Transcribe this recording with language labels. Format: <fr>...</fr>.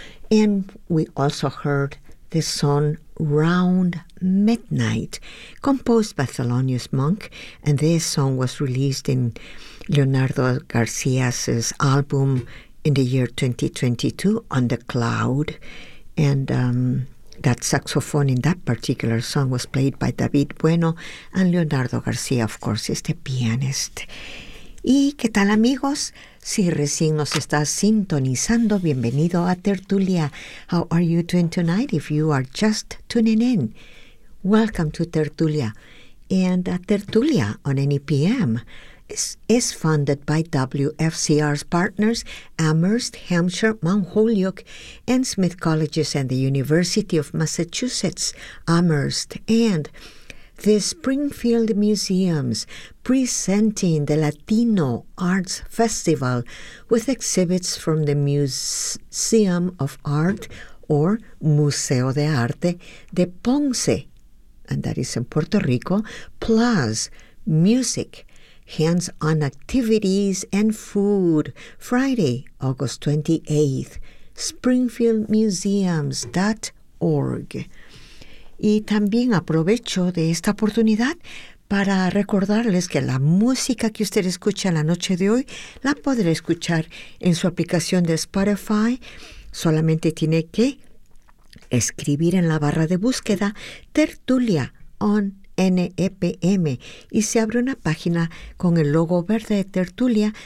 <en>And we also heard the song Round Midnight, composed by Thelonious Monk, and this song was released in Leonardo García's album in the year 2022, On the Cloud, and that saxophone in that particular song was played by David Bueno, and Leonardo García, of course, is the pianist.</en> <es>¿Y qué tal, amigos? Si recién nos estás sintonizando, bienvenido a Tertulia.</es> <en>How are you doing tonight if you are just tuning in? Welcome to Tertulia. And a Tertulia on NEPM is funded by WFCR's partners, Amherst, Hampshire, Mount Holyoke, and Smith Colleges and the University of Massachusetts, Amherst, and the Springfield Museums, presenting the Latino Arts Festival with exhibits from the Museum of Art or Museo de Arte de Ponce, and that is in Puerto Rico, plus music, hands-on activities, and food, Friday, August 28th, springfieldmuseums.org.</en> <es>Y también aprovecho de esta oportunidad para recordarles que la música que usted escucha la noche de hoy la podrá escuchar en su aplicación de Spotify. Solamente tiene que escribir en la barra de búsqueda Tertulia on NEPM y se abre una página con el logo verde de Tertulia.</es>